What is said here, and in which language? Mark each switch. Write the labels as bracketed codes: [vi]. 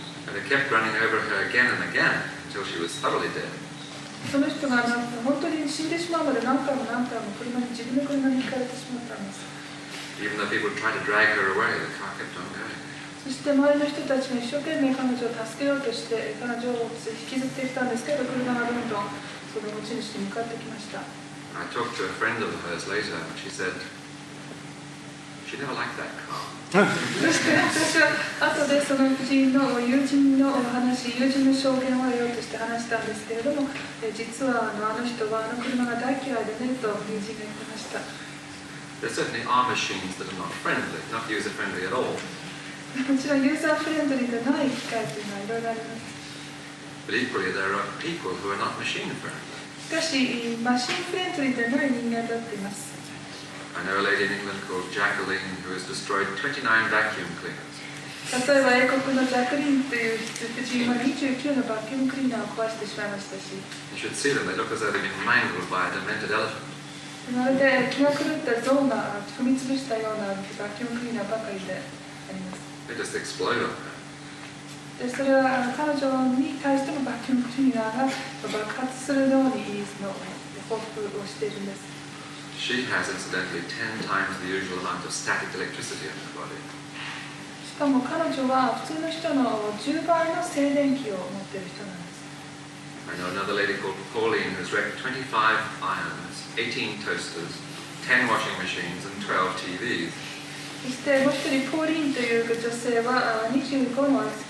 [en] And they kept running over her again and again until she was thoroughly dead. [ja] その人が本当に死んでしまうまで何回も自分の車にひかれてしまったんです。 [en] Even though people tried to drag her away, the car kept on going. [ja] そして周りの人たちが一生懸命彼女を助けようとして彼女を引きずっていったんですけど、車がどんどんその持ち主に向かってきました。 [en] I talked to a friend of hers later, and she said she never liked that car. [ja] そして私は後でその婦人の友人の証言を得ようとして話したんですけれども、実はあの人は車が大嫌いでねと友人が言ってました。 [en] There certainly are machines that are not friendly, not user friendly at all. [ja] もちろんユーザーフレンドリーでない機械というのはいろいろあります。 [en] But equally, there are people who are not machine friendly. [ja] しかし、マシンフレンドリーでない人間だっています。 [en] I know a lady in England called Jacqueline who has destroyed 29 vacuum cleaners. [ja] 例えば英国のジャクリンという婦人は29のバキュームクリーナーを壊してしまいましたし、 [en] You should see them, they look as though they've been mangled by a demented elephant. [ja] まるで気が狂った象が踏み潰したようなバキュームクリーナーばかりであります。 [en] They just explode on her. [ja] でそれは彼女に対してもバキュームクリーナーが爆発するように報復をしているんです。 [en] She has incidentally 10 times the usual amount of static electricity in her body. [ja] しかも彼女は普通の人の10倍の静電気を持っている人なんです。 [en] I know another lady called Pauline who's wrecked 25 irons, 18 toasters, 10 washing machines and 12 TVs. [ja] そしてもう一人ポーリンという女性は25の25